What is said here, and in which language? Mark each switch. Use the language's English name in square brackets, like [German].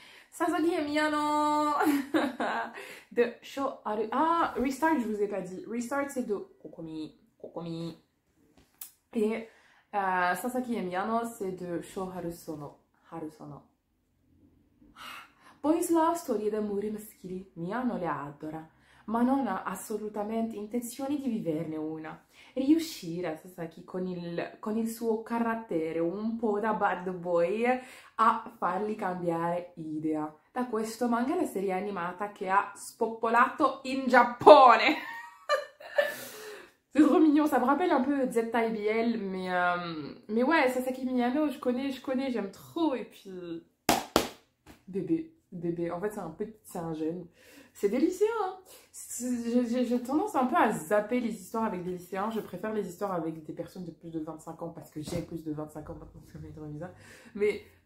[French] Sasaki et Miyano de Shoharu. Ah, Restart, je vous ai pas dit. Restart, c'est de Kokomi. Et Sasaki et Miyano, c'est de Shoharu Sono. [Italian] Harusono. Boys love storie d'amore maschili. Miyano le adora, ma non ha assolutamente intenzione di viverne una. Riuscire a Sasaki con il suo carattere un po' da bad boy a fargli cambiare idea. Da questo manga la serie animata che ha spopolato in Giappone. [French] C'est trop mignon, ça me rappelle un peu ZIBL, mais ouais, Sasaki Miyano, je connais, j'aime trop. Et puis, bébé, en fait c'est un jeune. C'est des lycéens, hein. J'ai tendance un peu à zapper les histoires avec des lycéens. Je préfère les histoires avec des personnes de plus de 25 ans, parce que j'ai plus de 25 ans maintenant, ça va être bizarre. Mais